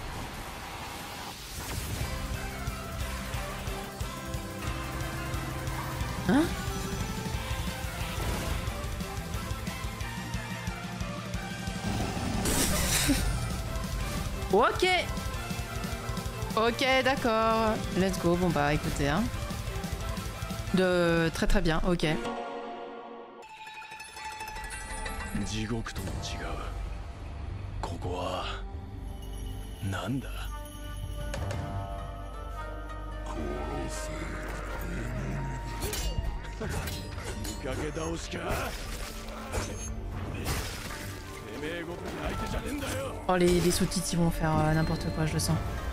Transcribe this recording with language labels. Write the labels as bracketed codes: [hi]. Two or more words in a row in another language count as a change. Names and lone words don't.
[fr] Hein? Ok. Ok, d'accord. [en] Let's go. [fr] Bon bah écoutez, hein. De très très bien, ok. [ja] ここはなんだ殺せ見かけ倒しかてめえごとに相手じゃねえんだよ [fr] Oh les sous-titres ils vont faire n'importe quoi, je le sens.